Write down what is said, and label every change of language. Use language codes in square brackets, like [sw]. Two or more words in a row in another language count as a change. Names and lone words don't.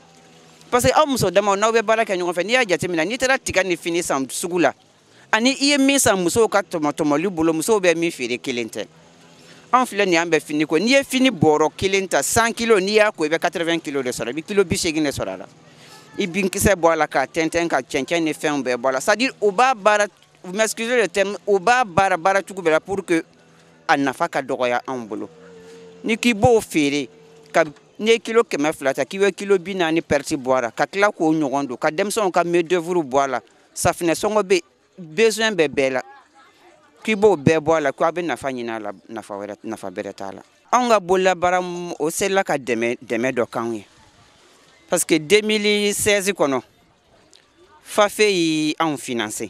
[fr] Parce que [bm] aw muso damaw n'aw bɛ baara kɛ ɲɔgɔn fɛ n'i y'a jateminɛ n'i taara tiga ni fini san sugu la ani i ye min san musow ka tɔmɔtɔmɔli bolo musow bɛ min feere kelen tɛ. An filɛ nin an bɛ fini ko n'i ye fini bɔrɔ kelen ta 100 kilos n'i y'a ko i bɛ 80 kilos de sɔrɔ i bɛ kilo 80 de sɔrɔ a la. I binkisɛ bɔ a la k'a tɛntɛn ka cɛncɛn ni fɛnw bɛɛ bɔ a la. [fr] C'est à dire [bm] u b'a baara, [fr] vous m'excusez le terme, [bm] u b'a baara cogo bɛɛ la [fr] pour que [bm] a nafa ka dɔgɔya anw bolo. Ni k'i b'o feere ka n'i ye kilo 200 ta k'i bɛ kilo 40 perte bɔ a la ka tila k'o ɲɔgɔn don ka denmisɛnw ka [fr] main d'œuvre [bm] bɔ a la safinɛ sɔngɔ bɛ besoin bɛ bɛɛ la k'i b'o bɛɛ bɔ a la k'a bɛ nafa ɲini a la nafa bɛrɛ t'a la. Anw ka bololabaara o serila ka dɛmɛ dɔ k'anw ye [fr] parce que [bm] 2016 kɔnɔ FAFE y anw financé.